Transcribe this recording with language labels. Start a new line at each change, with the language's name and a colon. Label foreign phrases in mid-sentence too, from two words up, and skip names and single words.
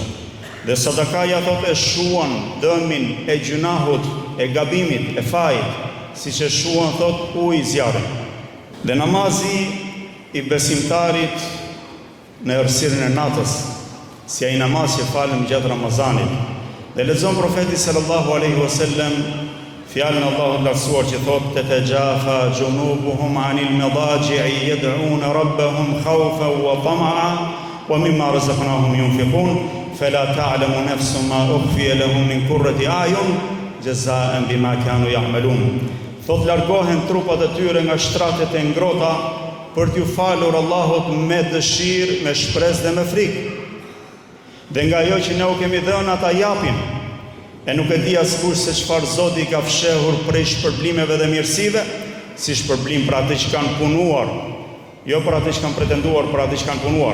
Albanian: Dhe sadakaja thot e shuan dëmin e gjunahut, e gabimit, e fajit, si që shuan thot ujë zjarri. Dhe namazi i besimtarit në errësirën e natës, si ai namaz që falem gjatë Ramazanit. Dhe lexon profeti
Arabic: صلى الله عليه وسلم
Albanian: fjalën e Allahut lartësuar që thot
Arabic: تتجافى جنوبهم عن المضاجع يدعون ربهم خوفا وطمعا ومما رزقناهم ينفقون فلا تعلم نفس ما أخفي لهم من قرة أعين جزاء بما كانوا يعملون.
Albanian: Thot largohen trupat e tyre nga shtratet e ngrota për t'ju falur Allahut me dëshirë, me shpresë dhe me frikë. Dhe nga ajo që ne u kemi dhënë ata japin. E nuk e di askush se çfarë Zoti ka fshehur prej shpërblimeve dhe mirësive, si shpërblim për atë që kanë punuar, jo për atë që kanë pretenduar, për atë që kanë punuar.